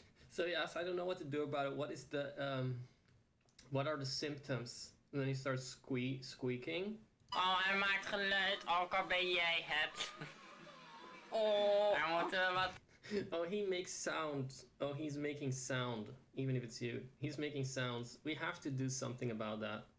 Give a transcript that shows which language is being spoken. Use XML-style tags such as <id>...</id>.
<en>So yes, I don't know what to do about it. What is the what are the symptoms? And then he starts squeaking.</en> <nl>Oh, hij maakt geluid, ook al ben jij het. Oh, Daar moeten we wat...</nl> <en>Oh, he makes sound. Oh, he's making sound, even if it's you. He's making sounds. We have to do something about that.</en>